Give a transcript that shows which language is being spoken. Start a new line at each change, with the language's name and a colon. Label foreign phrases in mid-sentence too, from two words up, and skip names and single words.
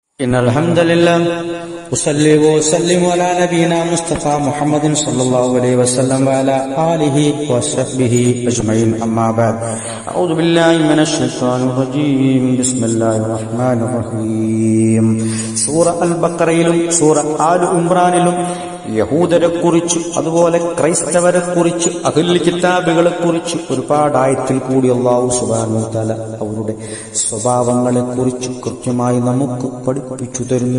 Arabic: إن الحمد لله أصلي وأسلم على نبينا مصطفى محمد صلى الله عليه وسلم وعلى آله وصحبه أجمعين أما بعد أعوذ بالله من الشيطان الرجيم بسم الله الرحمن الرحيم
Malayalam: സൂറ അൽ ബഖറയിലും സൂറ ആൽ ഇംറാനിലും യഹൂദരെ കുറിച്ച് അതുപോലെ ക്രൈസ്തവരെ കുറിച്ച് അഹ്ലുൽ കിതാബുകളെ കുറിച്ച് ഒരുപാട് ആയത്തിൽ കൂടി
Arabic: الله سبحانه وتعالى
Malayalam: അവരുടെ സ്വഭാവങ്ങളെ കുറിച്ച് കൃത്യമായി നമുക്ക് പഠിപ്പിച്ചു തരുന്നു.